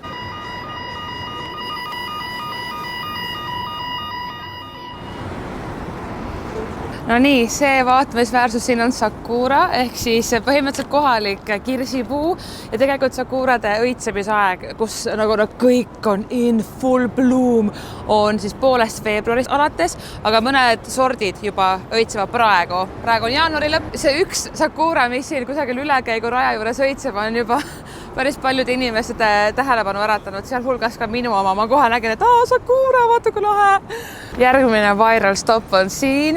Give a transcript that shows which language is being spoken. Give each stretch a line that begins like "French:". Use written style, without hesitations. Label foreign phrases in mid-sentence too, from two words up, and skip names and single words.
Estonian: No nii, see vaatamisväärsus siin on Sakura ehk siis põhimõtteliselt kohalik kirsipuu ja tegelikult Sakurade õitsemisaeg, kus nagu kõik on
English: in full bloom,
Estonian: on siis 1. veebruarist alates, aga mõned sordid juba õitsevad praegu. Praegu on jaanuari lõpp. See üks Sakura, mis siin kusagil ülekäigu raja juures õitseb, on juba päris paljude inimeste tähelepanu äratanud, sealhulgas ka minu oma. Ma kohe nägin, et Sakura, vaata kui lahe. Järgmine
English: viral stop
Estonian: on siin.